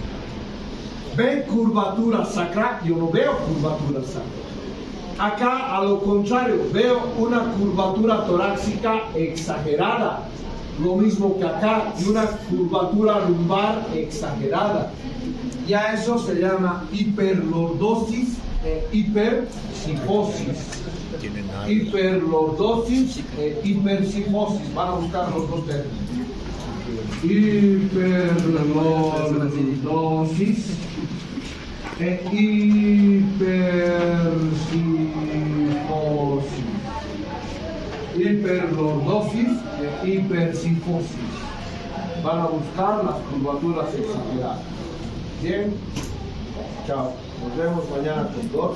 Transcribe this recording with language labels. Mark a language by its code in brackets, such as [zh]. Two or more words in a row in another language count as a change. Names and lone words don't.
[es] Ven curvatura sacra, yo no veo curvatura sacra. Acá, a lo contrario, veo una curvatura torácica exagerada. Lo mismo que acá, y una curvatura lumbar exagerada. Ya eso se llama hiperlordosis e hipercifosis. Hiperlordosis e hipercifosis. Van a buscar los dos términos. hiperlordosis e hipercifosis. Hiperlordosis e hipercifosis. Van a buscar las curvaturas exageradas. Bien, chao. Nos vemos mañana con 2.